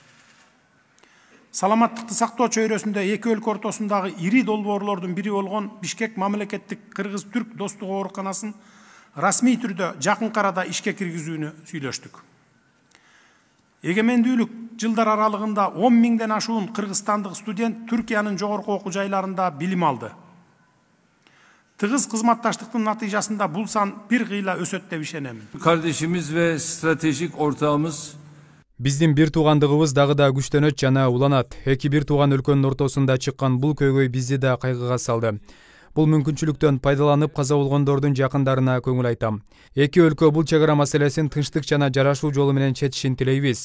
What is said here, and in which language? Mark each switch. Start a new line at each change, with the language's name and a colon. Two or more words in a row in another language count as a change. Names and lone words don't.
Kyrgyz: Саламаттыкты сактоо чөйрөсүндө эки өлкө ортосундагы ири долбоорлордун бири болгон Бишкек мамлекеттик кыргыз-түрк достук ооруканасын расмий түрдө жакын арада ишке киргизүүнү сүйлөштүк. Эгемендүүлүк жылдар аралыгында 10 миңден ашуун кыргызстандык студент Түркиянын жогорку окуу жайларында билим алды. Тыгыз кызматташтыктын натыйжасында бул сан бир кыйла өсөт деп ишенемин.
Turkish: Kardeşimiz ve stratejik ortağımız
Kyrgyz: Биздин бир туугандыгыбыз дагы да күчтөнөт жана уланат. Эки бир тууган өлкөнүн ортосунда чыккан бул көйгөй бизди да кайгыга салды. Бул мүмкүнчүлүктөн пайдаланып каза болгондордун жакындарына көңүл айтам. Эки өлкө бул чек ара маселесин тынчтык жана жарашуу жолу менен чечишин тилейбиз.